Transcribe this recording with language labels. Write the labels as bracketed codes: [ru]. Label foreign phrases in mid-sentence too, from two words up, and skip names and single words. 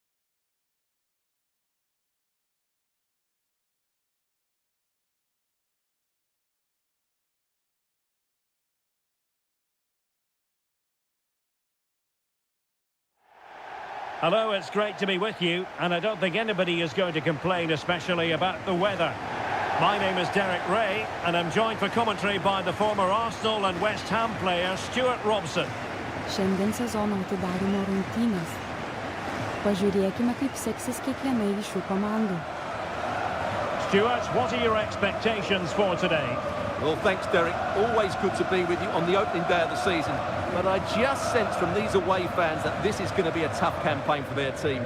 [en] Hello, it's great to be with you, and I don't think anybody is going to complain, especially about the weather. My name is Derek Ray, and I'm joined for commentary by the former Arsenal and West Ham player Stuart Robson. [lt] Šiandien sezono atidarymo rungtynės. Pažiūrėkime, kaip seksis kiekvienai iš šių komandų. [en] Stuart, what are your expectations for today? Well, thanks, Derek. Always good to be with you on the opening day of the season. But I just sense from these away fans that this is going to be a tough campaign for their team.